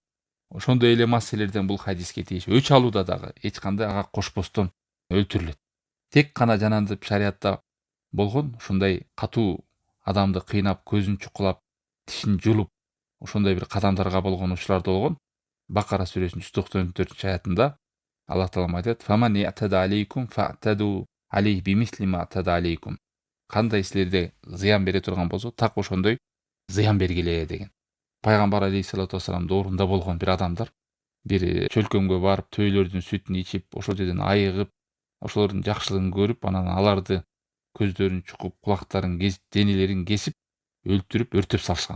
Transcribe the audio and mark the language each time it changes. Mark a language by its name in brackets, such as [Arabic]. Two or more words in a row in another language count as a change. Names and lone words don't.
[Kyrgyz] Ошондой эле маселелерден бул хадиске тийиш. Өч алууда дагы эч кандай ага кошпостон өлтүрүлөт. Тек гана жанагынтип шариятта болгон ушундай катуу адамды кыйнап, көзүн чукулап, тишин жулуп, ошондой бир кадамдарга болгон учурларда болгон. Бакара сүрөсүнүн 194-аятында Аллах таалам айтат: [Arabic] "فمن اعتدى عليكم فاعتدوا عليه بمثل ما اعتدى عليكم". [Kyrgyz] Кандай силерде зыян бере турган болсо, так ошондой зыян бергиле деген. Пайгамбар [Arabic] عليه الصلاة والسلام [Kyrgyz] доорунда болгон бир адамдар бир чөлкөмгө барып төйлөрдүн сүтүн ичип, ошол жерден айыгып, ошолордун жакшылыгын көрүп, анан аларды көздөрүн чукуп, кулактарын кесип, денелерин кесип, өлтүрүп, өртөп салышкан.